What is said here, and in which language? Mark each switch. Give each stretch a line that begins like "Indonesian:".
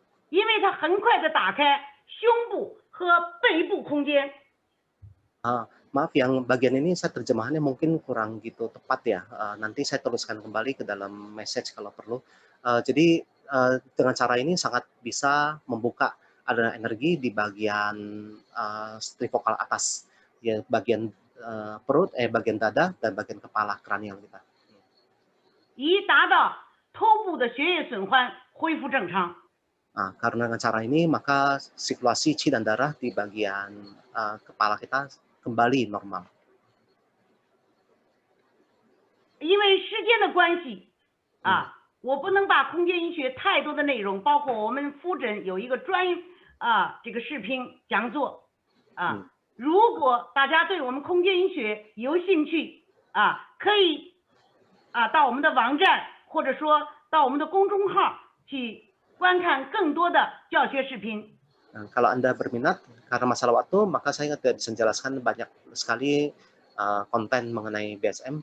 Chinese: 因为它很快的打开胸部和背部空间。
Indonesian: Maaf, yang bagian ini saya terjemahannya mungkin kurang gitu tepat ya. Nanti saya tuliskan kembali ke dalam message kalau perlu. Jadi dengan cara ini sangat bisa membuka ada energi di bagian trifokal atas, ya bagian perut, bagian dada dan bagian kepala kranial kita.
Chinese: 以达到头部的血液循环恢复正常。
Indonesian: Karena dengan cara ini maka sirkulasi qi dan darah di bagian kepala kita kembali normal.
Chinese: 因为时间的关系我不能把空间医学太多的内容，包括我们复诊有一个这个视频讲座如果大家对我们空间医学有兴趣可以到我们的网站或者说到我们的公众号去观看更多的教学视频。
Indonesian: Kalau Anda berminat, karena masalah waktu, maka saya tidak bisa menjelaskan banyak sekali konten mengenai BSM.